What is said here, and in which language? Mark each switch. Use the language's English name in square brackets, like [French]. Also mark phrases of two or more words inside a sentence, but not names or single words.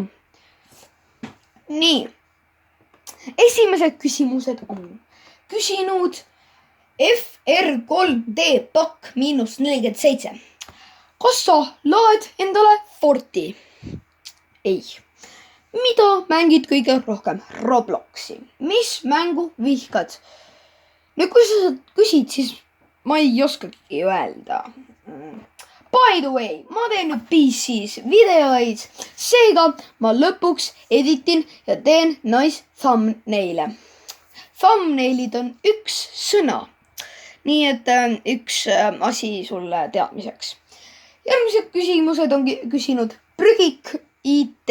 [Estonian] Nii, esimesed küsimused on küsinud FR3D pakk -47. Kas sa laed endale Forti? Ei. Mida mängid kõige rohkem? Robloxi. Mis mängu vihkad? Nüüd, kui sa küsid, siis ma ei oskagi öelda. [English] By the way, [Estonian] ma teen nüüd PC's videoid, seega ma lõpuks editin ja teen [English] nice thumbnail'e. [Estonian] Thumbnail'id on üks sõna. Nii et üks asi sulle teadmiseks. Järgmised küsimused on küsinud Prügik IT.